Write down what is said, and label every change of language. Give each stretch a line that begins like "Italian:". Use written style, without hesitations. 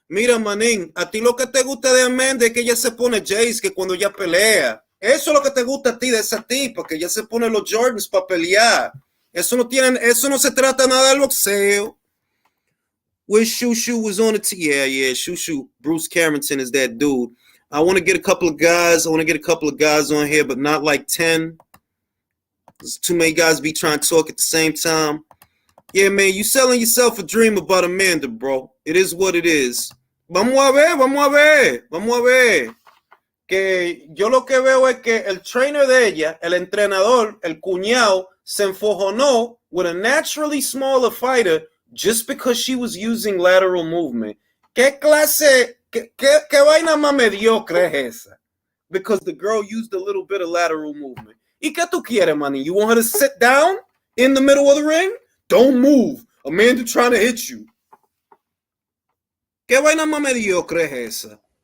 Spanish: Mira, manín, a ti lo que te gusta de Amanda es que ella se pone Jays, que cuando ella pelea. Eso es lo que te gusta a ti de esa tipa, que ella se pone los Jordans para pelear. Eso no se trata nada del boxeo.
English: Wish Shushu was on it. Yeah, Shushu. Bruce Carrington is that dude. I want to get a couple of guys. On here, but not like 10. There's too many guys be trying to talk at the same time. Yeah, man, you selling yourself a dream about Amanda, bro. It is what it is.
Spanish: Vamos a ver. Que yo lo que veo es que el trainer de ella, el entrenador, el cuñado, se enfojonó
English: with a naturally smaller fighter just because she was using lateral movement.
Spanish: ¿Qué clase, qué vaina más mediocre es esa?
English: Because the girl used a little bit of lateral movement.
Spanish: ¿Y qué tú quieres, manny?
English: You want her to sit down in the middle of the ring? Don't move. Amanda trying to hit you.
Spanish: ¿Qué vaina más mediocre es esa?